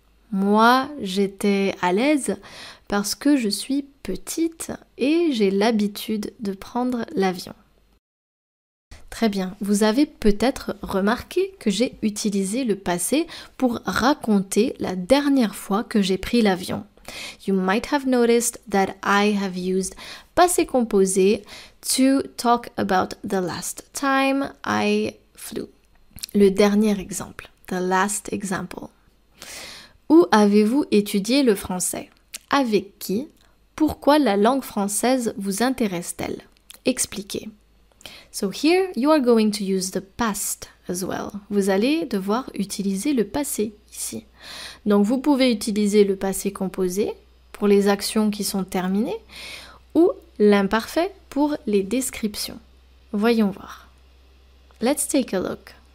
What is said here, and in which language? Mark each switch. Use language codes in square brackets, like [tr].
[fr] Moi, j'étais à l'aise parce que je suis petite et j'ai l'habitude de prendre l'avion. Très bien, vous avez peut-être remarqué que j'ai utilisé le passé pour raconter la dernière fois que j'ai pris l'avion. [en] You might have noticed that I have used passé composé to talk about the last time I flew. [fr] Le dernier exemple, [en] the last example. [fr] Où avez-vous étudié le français? Avec qui? Pourquoi la langue française vous intéresse-t-elle? Expliquez. [en] So here you are going to use the past as well. [fr] Vous allez devoir utiliser le passé ici. Donc vous pouvez utiliser le passé composé pour les actions qui sont terminées ou l'imparfait pour les descriptions. Voyons voir. [en] Let's take a look.